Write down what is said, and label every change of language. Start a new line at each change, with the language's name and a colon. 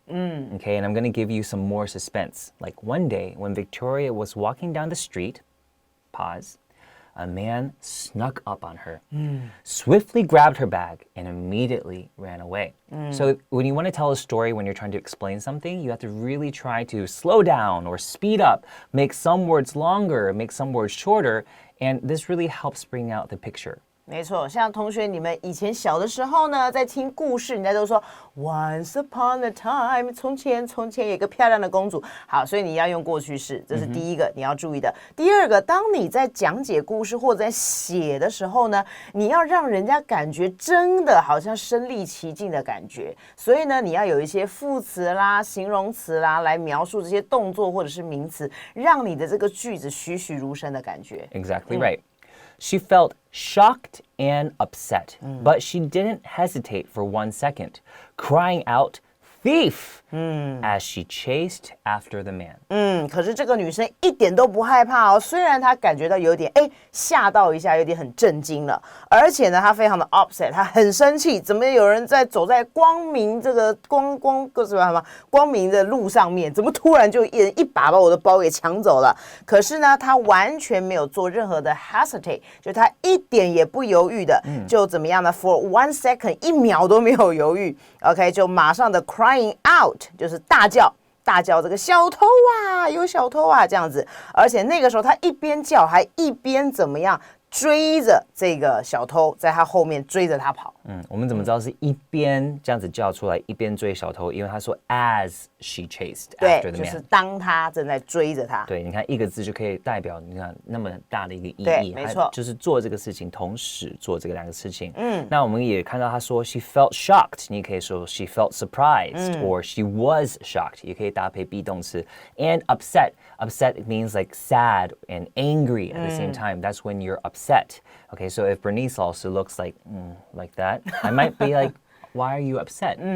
English: Okay, and I'm going to give you some more suspense. Like one day when Victoria was walking down the street, pause, a man snuck up on her, swiftly grabbed her bag, and immediately ran away. So when you want to tell a story, when you're trying to explain something, you have to really try to slow down or speed up, make some words longer, make some words shorter, and this really helps bring out the picture.
Chinese: 没错，像同学你们以前小的时候呢，在听故事，人家都说
English: Once upon a time，
Chinese: 从前有一个漂亮的公主。好，所以你要用过去式，这是第一个你要注意的。第二个，当你在讲解故事或者在写的时候呢，你要让人家感觉真的好像身临其境的感觉。所以呢，你要有一些副词啦、形容词啦，来描述这些动作或者是名词，让你的这个句子栩栩如生的感觉。
English: Exactly right. She felt shocked and upset, but she didn't hesitate for 1 second, crying out, thief, as she chased after the man.
Chinese: 可是这个女生一点都不害怕哦，虽然她感觉到有点吓到一下，有点很震惊了，而且呢，她非常的 upset， 她很生气，怎么有人在走在光明这个光明的路上面，怎么突然就一人一把我的包给抢走了？可是呢，她完全没有做任何的 hesitate， 就她一点也不犹豫的，就怎么样呢 ？
English: For 1 second，
Chinese: 1秒都没有犹豫 ，OK， 就马上的
English: crying out，
Chinese: 就是大叫。大叫这个小偷啊，有小偷啊这样子，而且那个时候他一边叫还一边怎么样追着这个小偷，在他后面追着他跑。我们怎么知道是一边这样子叫出来，一边追小偷？因为他说
English: as she chased after the man，
Chinese: 就是当他正在追着他。对，你看一个字就可以代表你看那么大的一个意义。对，没错，就是做这个事情，同时做这个两个事情。那我们也看到他说
English: she felt shocked，
Chinese: 你也可以说
English: she felt surprised，or she was shocked，
Chinese: 也可以搭配 be 动词。
English: And upset means like sad and angry at the same time. That's when you're upset. Okay, so if Bernice also looks like that, I might be like, why are you upset?